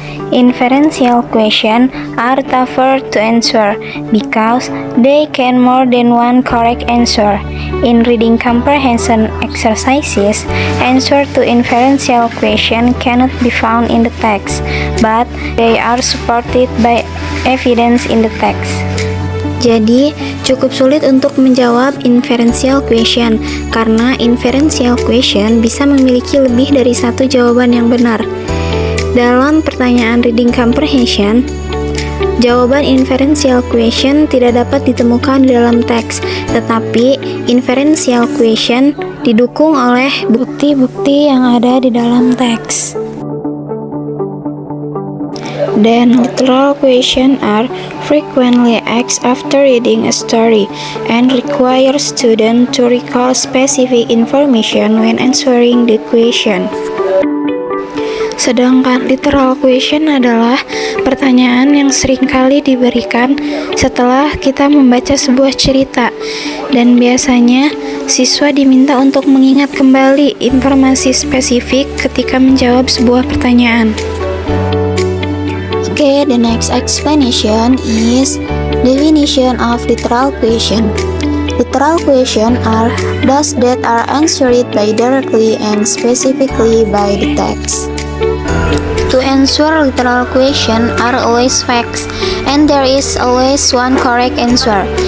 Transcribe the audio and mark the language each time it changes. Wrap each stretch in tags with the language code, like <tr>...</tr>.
<en>Inferential question are tougher to answer because they can more than one correct answer. In reading comprehension exercises, answer to inferential question cannot be found in the text, but they are supported by evidence in the text.</en> <id>Jadi, cukup sulit untuk menjawab inferential question karena inferential question bisa memiliki lebih dari satu jawaban yang benar. Dalam pertanyaan reading comprehension, jawaban inferential question tidak dapat ditemukan di dalam teks, tetapi inferential question didukung oleh bukti-bukti yang ada di dalam teks.</id> <en>Then, literal questions are frequently asked after reading a story and require students to recall specific information when answering the question.</en> <id>Sedangkan literal question adalah pertanyaan yang seringkali diberikan setelah kita membaca sebuah cerita, dan biasanya siswa diminta untuk mengingat kembali informasi spesifik ketika menjawab sebuah pertanyaan.</id> <en>Okay, the next explanation is definition of literal question. Literal question are those that are answered by directly and specifically by the text. To answer literal question are always facts, and there is always one correct answer.</en>